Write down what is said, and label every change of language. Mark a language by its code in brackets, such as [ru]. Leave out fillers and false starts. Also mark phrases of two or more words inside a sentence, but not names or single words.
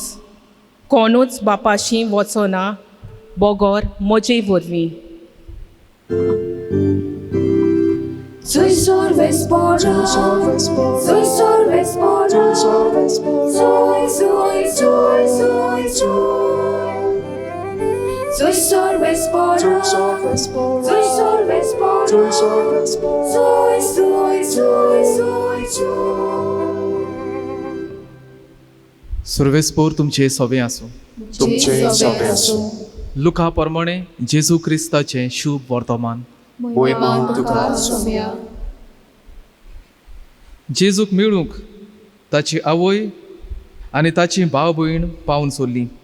[kok] कोणूच बापाशी वचना बोगोर म्हजे वरवीं. Soy sorvespora, soy sorvespora, soy, soy, soy, soy, soy. Soy sorvespora, soy sorvespora, soy, soy, soy, soy, soy. सर्वेस्पोर तुमचे सोबे आसूं. तुमचे सवे आसूं. लुका प्रमाणे जेजू क्रिस्ताचें शुभ वर्तमान. मोहिमान तुका सोम्या. जेजूक मेळूंक ताची आवय आनी ताची भाव भयण पावन सोरली.